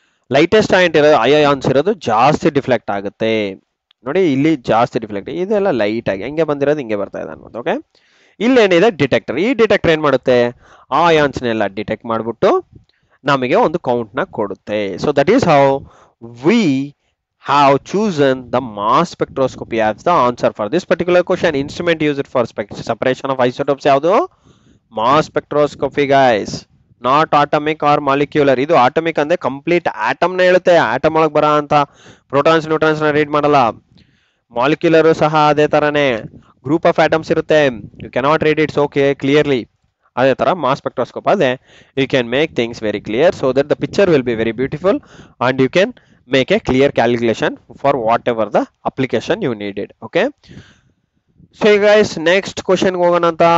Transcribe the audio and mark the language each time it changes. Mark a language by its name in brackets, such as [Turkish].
[Kannada] Lightest ions ಇರೋದು ಜಾಸ್ತಿ deflect ಆಗುತ್ತೆ. ನೋಡಿ, ಇಲ್ಲಿ ಜಾಸ್ತಿ ಡಿಫ್ಲೆಕ್ಟ್, ಇದೆಲ್ಲ ಲೈಟ್ ಆಗಿ ಹೆಂಗೆ ಬಂದಿರೋದು ಹಿಂಗೆ ಬರ್ತಾ ಇದೆ ಅನ್ಬೋದು. ಓಕೆ, ಇಲ್ಲೇನಿದೆ? ಡಿಟೆಕ್ಟರ್. ಈ ಡಿಟೆಕ್ಟರ್ ಏನ್ ಮಾಡುತ್ತೆ? ಆ ಅಯಾನ್ಸ್ನೆಲ್ಲ ಡಿಟೆಕ್ಟ್ ಮಾಡಿಬಿಟ್ಟು ನಮಗೆ ಒಂದು ಕೌಂಟ್ ನ ಕೊಡುತ್ತೆ. [English] So that is how we have chosen the mass spectroscopy as the answer for this particular question. Instrument used for separation of isotopes ಯಾವುದು? Mass spectroscopy guys, not atomic or molecular. [Kannada] ಇದು atomic ಅಂದ್ರೆ complete atom ನ ಹೇಳುತ್ತೆ, atom ಒಳಗೆ ಬರೋ ಅಂತ protons neutrons ನ read ಮಾಡಲ್ಲ. ಮಾಲಿಕ್ಯುಲರ್ ಸಹ ಅದೇ ತರನೇ ಗ್ರೂಪ್ ಆಫ್ ಆಟಮ್ಸ್ ಇರುತ್ತೆ, [English] You cannot read it's okay clearly. [Kannada] ಅದೇ ತರ [English] Mass spectroscope ಅದೇ you can make things very clear so that the picture will be very beautiful and you can make a clear calculation for whatever the application you needed. Okay, so guys, next question [Kannada] ಹೋಗೋಣ ಅಂತ.